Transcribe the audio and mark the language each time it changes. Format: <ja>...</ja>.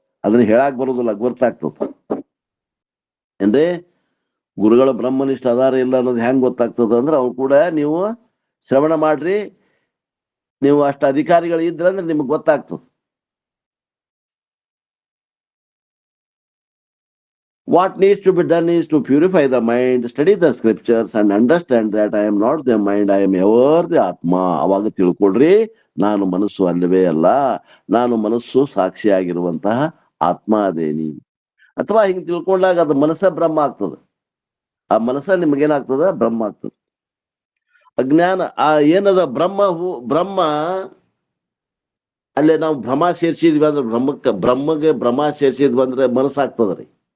<kn>ಅದನ್ನ ಹೇಳಾಕ್ ಬರೋದಿಲ್ಲ, ಗೊತ್ತಾಗ್ತದ. ಅಂದ್ರೆ ಗುರುಗಳ ಬ್ರಹ್ಮನಿಷ್ಠ ಅದಾರ ಇಲ್ಲ ಅನ್ನೋದು ಹೆಂಗ್ ಗೊತ್ತಾಗ್ತದ ಅಂದ್ರೆ ಅವ್ನು ಕೂಡ ನೀವು ಶ್ರವಣ ಮಾಡ್ರಿ, ನೀವು ಅಷ್ಟ ಅಧಿಕಾರಿಗಳು ಇದ್ರಂದ್ರೆ ನಿಮ್ಗೆ ಗೊತ್ತಾಗ್ತದೆ.</kn> <en>What needs to be done is to purify the mind, study the scriptures and understand that I am not the mind, I am ever the Atma.</en> <kn>ಅವಾಗ ತಿಳ್ಕೊಳ್ರಿ, ನಾನು ಮನಸ್ಸು ಅಲ್ಲವೇ ಅಲ್ಲ, ನಾನು ಮನಸ್ಸು ಸಾಕ್ಷಿಯಾಗಿರುವಂತಹ ಆತ್ಮ ಅದೇನಿ. ಅಥವಾ ಹಿಂಗ್ ತಿಳ್ಕೊಂಡಾಗ ಅದು ಮನಸ್ಸ ಬ್ರಹ್ಮ ಆಗ್ತದೆ. ಆ ಮನಸ್ಸ ನಿಮಗೇನಾಗ್ತದ? ಬ್ರಹ್ಮ ಆಗ್ತದೆ. ಅಜ್ಞಾನ ಆ ಏನದ ಬ್ರಹ್ಮ ಅಲ್ಲೇ ನಾವು ಭ್ರಮ ಸೇರ್ಸಿದ್ವಿ ಅಂದ್ರೆ ಬ್ರಹ್ಮಗೆ ಭ್ರಮ ಸೇರ್ಸಿದ್ವಿ ಅಂದ್ರೆ ಮನಸ್ಸಾಗ್ತದ್ರಿ.</kn>